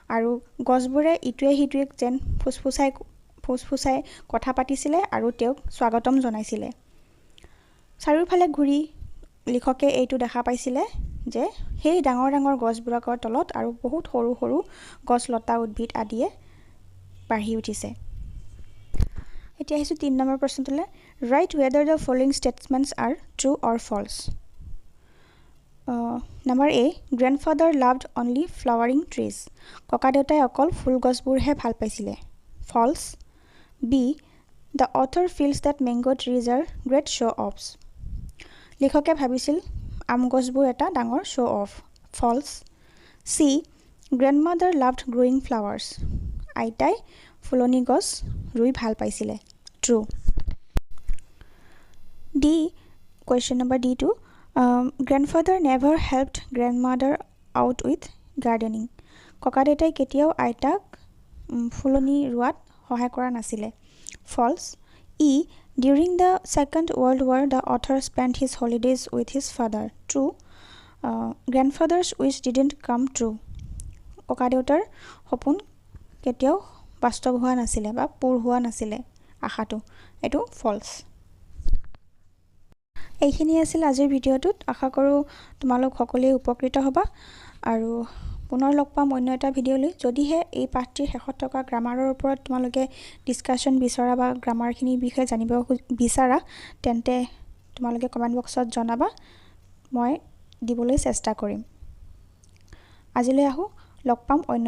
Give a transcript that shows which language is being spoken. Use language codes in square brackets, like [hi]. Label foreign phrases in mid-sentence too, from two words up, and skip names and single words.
[as] আৰু গছবোৰে ইটোৱে সিটোৱে যেন ফুসফুসাই কথা পাতিছিলে আৰু তেওঁক স্বাগতম জনাইছিলে চাৰিওফালে ঘূৰি লিখকে এইটো দেখা পাইছিলে যে সেই ডাঙৰ ডাঙৰ গছবোৰৰ তলত আৰু বহুত সৰু সৰু গছ লতা উদ্ভিদ আদিয়ে বাঢ়ি উঠিছে এতিয়া আহিছো 3 নম্বৰ প্ৰশ্নটোলৈ [en] write whether the following statements are true or false Number A grandfather loved only flowering trees [as] ককা দেউতাই অকল ফুল গছবোৰহে ভাল পাইছিলে [en] false B the author feels that mango trees are great show offs [as] লিখকে ভাবিছিল আম গছবোৰ এটা ডাঙৰ [en] show off false C grandmother loved growing flowers [as] আইতাই ফুলনি গছ ৰুই ভাল পাইছিলে [en] true D question number D2 grandfather never helped grandmother out with gardening [as] ককা দেউতাই কেতিয়াও আইতাক ফুলনি ৰুৱাত সহায় কৰা নাছিলে [en] false E during the second world war the author spent his holidays with his father true grandfather's wish didn't come true [as] ককা দেউতাৰ সপোন কেতিয়াও বাস্তৱ হোৱা নাছিলে বা পূৰ হোৱা নাছিলে আশাটো এটো [en] false [as] এইখিনি আছিল আজিৰ ভিডিঅ'টোত আশা কৰো তোমালোক সকলোৱে উপকৃত হ'বা আৰু পুনৰ লগ পাম অন্য এটা ভিডিঅ' লৈ যদিহে এই পাঠটিৰ শেষত থকা গ্ৰামাৰৰ ওপৰত তোমালোকে ডিসকাশন বিচৰা বা গ্ৰামাৰখিনি বিষয়ে জানিব বিচাৰা তেন্তে তোমালোকে কমেন্ট বক্সত জনাবা মই দিবলৈ চেষ্টা কৰিম আজিলৈ আহো লগ পাম অন্য